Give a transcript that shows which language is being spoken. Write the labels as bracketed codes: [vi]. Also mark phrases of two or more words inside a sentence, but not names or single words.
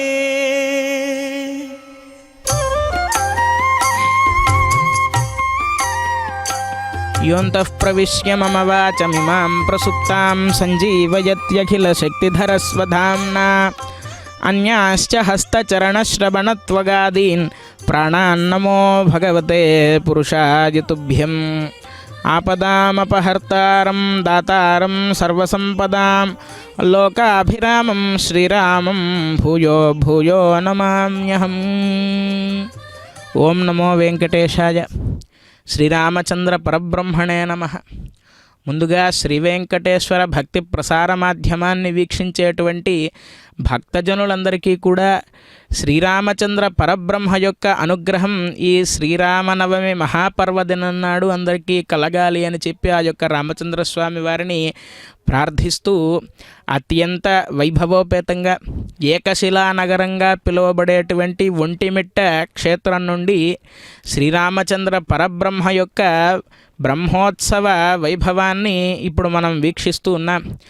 [sa] योऽन्तः प्रविश्य मम वाचमिमां प्रसुप्तां सञ्जीवयत्यखिलशक्तिधरस्वधाम्ना अन्याश्च हस्तचरणश्रवणत्वगादीन् प्राणान्नमो भगवते पुरुषाय तुभ्यम्। आपदामपहर्तारं दातारं सर्वसम्पदां लोकाभिरामं श्रीरामं भूयो भूयो नमाम्यहम्। ओं नमो वेंकटेशाय। శ్రీరామచంద్ర పరబ్రహ్మణే నమః. [te] ముందుగా శ్రీ వెంకటేశ్వర భక్తి ప్రసార మాధ్యమాన్ని వీక్షించేటువంటి భక్తజనులందరికీ కూడా శ్రీరామచంద్ర పరబ్రహ్మ యొక్క అనుగ్రహం ఈ శ్రీరామనవమి మహాపర్వదినం నాడు అందరికీ కలగాలి అని చెప్పి ఆ యొక్క రామచంద్రస్వామి వారిని ప్రార్థిస్తూ అత్యంత వైభవోపేతంగా ఏకశిలా నగరంగా పిలువబడేటువంటి ఒంటిమిట్ట క్షేత్రం నుండి శ్రీరామచంద్ర పరబ్రహ్మ యొక్క బ్రహ్మోత్సవ వైభవాన్ని ఇప్పుడు మనం వీక్షిస్తూ ఉన్నాం.